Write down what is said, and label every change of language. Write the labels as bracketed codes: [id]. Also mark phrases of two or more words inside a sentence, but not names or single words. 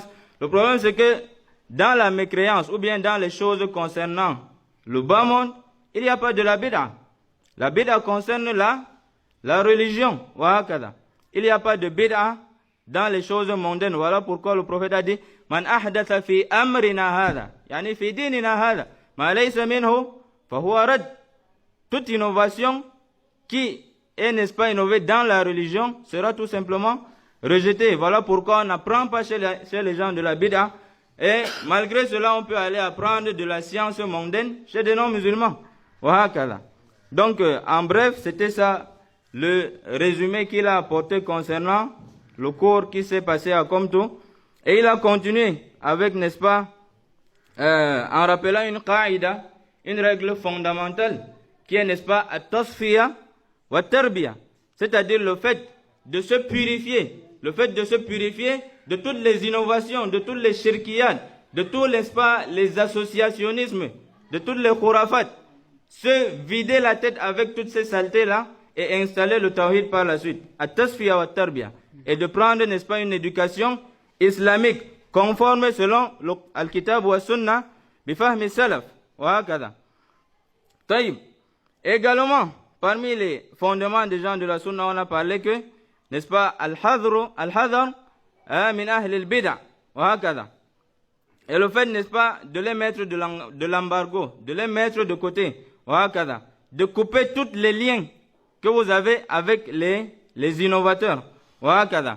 [fr] Le problème, c'est que dans la mécréance ou bien dans les choses concernant le bas monde, il n'y a pas de la bid'a. La bid'a concerne la religion. Il n'y a pas de bid'a dans les choses mondaines. Voilà pourquoi le prophète a dit [ar] من أحدث في أمرنا هذا يعني في ديننا هذا ما ليس منه فهو رد. [fr] Toute innovation qui est, n'est-ce pas, innovée dans la religion sera tout simplement rejetée. Voilà pourquoi on n'apprend pas chez les gens de la bid'a. Et malgré cela, on peut aller apprendre de la science mondaine chez des non-musulmans. Donc, en bref, c'était ça le résumé qu'il a apporté concernant le cours qui s'est passé à Komto. Et il a continué avec, n'est-ce pas, en rappelant une qaïda, une règle fondamentale, qui est, n'est-ce pas, [ar] التصفية والتربية, [fr] c'est-à-dire le fait de se purifier, de toutes les innovations, de tous les shirkiyat, de tous, n'est-ce pas, les associationnismes, de toutes les khurafat, se vider la tête avec toutes ces saletés-là et installer le tawhid par la suite, [ar] التصفية والتربية, [fr] et de prendre, n'est-ce pas, une éducation islamique conforme selon [ar] الكتاب والسنة بفهم السلف وهكذا. [fr] Taïb. Également, parmi les fondements des gens de la sunna, on a parlé que, n'est-ce pas, [ar] الحذر من أهل البدع وهكذا. [fr] Et le fait, n'est-ce pas, de les mettre de l'embargo, de les mettre de côté [ar] وهكذا, [fr] de couper tous les liens que vous avez avec les innovateurs [ar] وهكذا.